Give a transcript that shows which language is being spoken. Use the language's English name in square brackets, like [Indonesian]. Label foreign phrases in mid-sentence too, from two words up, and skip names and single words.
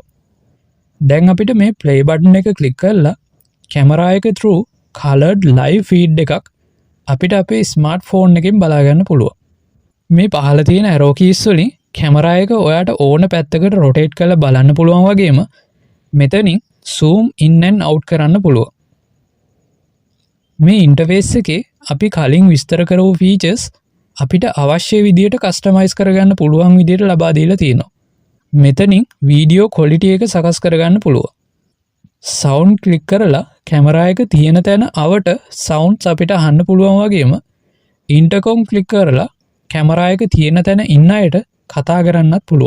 [Sinhala] දැන් අපිට මේ [English] play button [Sinhala] එක ක්ලික් කරලා කැමරා එක [English] through colored live feed [Sinhala] එකක් අපිට අපේ ස්මාර්ට්ෆෝන් එකෙන් බලා ගන්න පුළුවන්. මේ පහළ තියෙන [English] arrow keys [Sinhala] වලින් කැමරා එක ඔයාට ඕන පැත්තකට rotate කරලා බලන්න පුළුවන් වගේම මෙතනින් [English] zoom in and out [Sinhala] කරන්න පුළුවන්. මේ ඉන්ටර්ෆේස් එකේ අපි කලින් විස්තර කරපු features අපිට අවශ්‍ය විදිහට කස්ටමයිස් කරගන්න පුළුවන් විදිහට ලබා දීලා තියෙනවා. මෙතනින් [English] video quality [Sinhala] එක සකස් කරගන්න පුළුවන්. [English] sound click [Sinhala] කරලා කැමරා එක තියෙන තැන අවට සවුන්ඩ්ස් අපිට අහන්න පුළුවන් වගේම [English] intercom click [Sinhala] කරලා කැමරා එක තියෙන තැන ඉන්න අයට කතා කරන්නත් පුළුවන්.